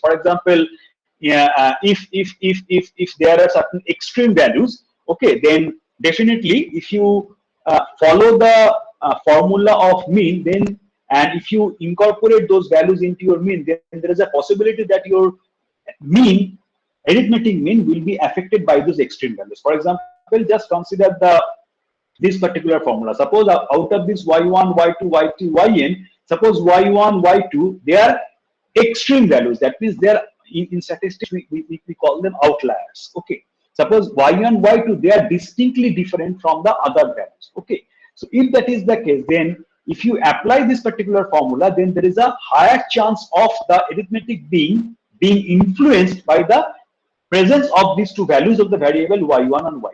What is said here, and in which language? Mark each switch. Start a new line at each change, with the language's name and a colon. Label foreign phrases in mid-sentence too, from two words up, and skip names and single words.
English: For example, if there are certain extreme values, okay, then definitely if you follow the formula of mean, then and if you incorporate those values into your mean, then there is a possibility that your mean, arithmetic mean, will be affected by those extreme values. For example, just consider this particular formula. Suppose out of this y1, y2, y3, yn, suppose y1, y2, they are extreme values. That means they are in statistics we call them outliers. Okay. Suppose y1, y2, they are distinctly different from the other values. Okay. So if that is the case, then if you apply this particular formula, then there is a higher chance of the arithmetic being influenced by the presence of these two values of the variable y1 and y2.